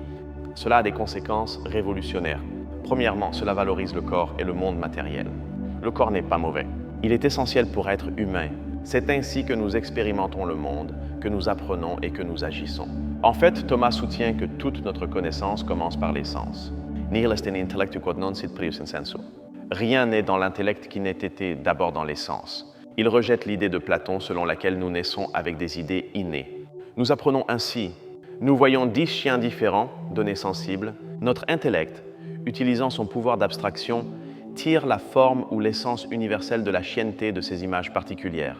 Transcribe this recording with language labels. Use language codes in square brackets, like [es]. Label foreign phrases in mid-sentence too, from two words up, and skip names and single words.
[fr] Cela a des conséquences révolutionnaires. Premièrement, cela valorise le corps et le monde matériel. Le corps n'est pas mauvais. Il est essentiel pour être humain. C'est ainsi que nous expérimentons le monde, que nous apprenons et que nous agissons. En fait, Thomas soutient que toute notre connaissance commence par les sens. [la] Nihil est in intellectu quod non sit prius in sensu. [fr] Rien n'est dans l'intellect qui n'ait été d'abord dans les sens. Il rejette l'idée de Platon selon laquelle nous naissons avec des idées innées. Nous apprenons ainsi. Nous voyons 10 chiens différents, donnés sensibles. Notre intellect, utilisant son pouvoir d'abstraction, tire la forme ou l'essence universelle de la chienneté de ces images particulières.